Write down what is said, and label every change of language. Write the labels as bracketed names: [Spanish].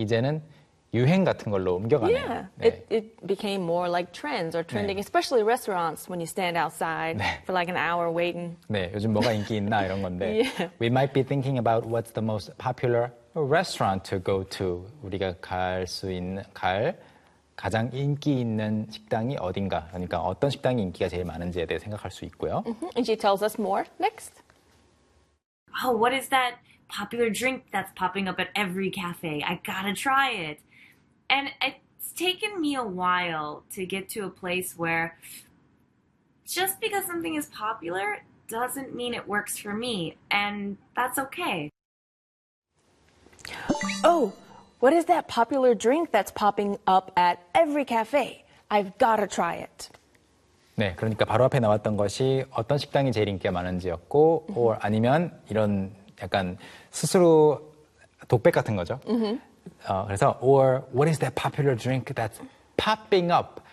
[Korean] 이제는 유행 같은 걸로 옮겨가네요. [English] Yeah, it became more like trends or trending, 네. especially restaurants when you stand outside 네. for like an hour waiting. [Korean] 네, 요즘 뭐가 인기 있나 이런 건데. [English] yeah. We might be thinking about what's the most popular restaurant to go to. [Korean] 우리가 갈 수 있는, 갈 가장 인기 있는 식당이 어딘가. 그러니까 어떤 식당이 인기가 제일 많은지에 대해 생각할 수 있고요. [English] Mm-hmm. And she tells us more next. Oh, what is that popular drink that's popping up at every cafe? I gotta try it. And it's taken me a while to get to a place where just because something is popular doesn't mean it works for me, and that's okay. Oh, what is that popular drink that's popping up at every cafe? I've gotta try it. [Korean] 네, 그러니까 바로 앞에 나왔던 것이 어떤 식당이 제일 인기가 많은지였고, mm-hmm. or 아니면 이런 약간 스스로 독백 같은 거죠. Mm-hmm. [English] 그래서 or what is that popular drink that's popping up?